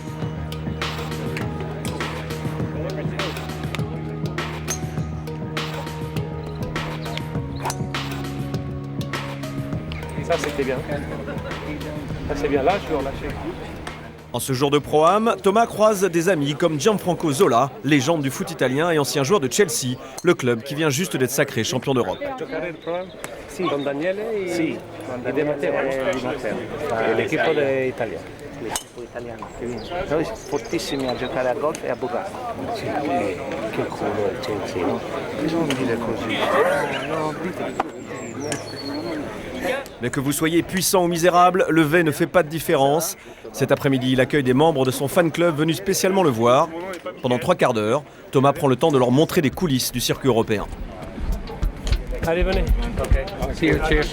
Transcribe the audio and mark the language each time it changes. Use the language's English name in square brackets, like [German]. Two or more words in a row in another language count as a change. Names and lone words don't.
[French] Ça c'était bien. Ça c'est bien, là je suis relâché. En ce jour de Pro-Am, Thomas croise des amis comme Gianfranco Zola, légende du foot italien et ancien joueur de Chelsea, le club qui vient juste d'être sacré champion d'Europe. [Italian] Sì, con Daniele e De Matteo. L'equipo italiano. L'equipo italiano che vince. Noi fortissimi a giocare a golf e a bucato. Sì, che culo il Chelsea, no? Non dire così. No, dite. [French] Mais que vous soyez puissant ou misérable, Levet ne fait pas de différence. Cet après-midi, il accueille des membres de son fan club venus spécialement le voir. Pendant 3 quarts d'heure, Thomas prend le temps de leur montrer des coulisses du circuit européen. Allez, venez. Cheers.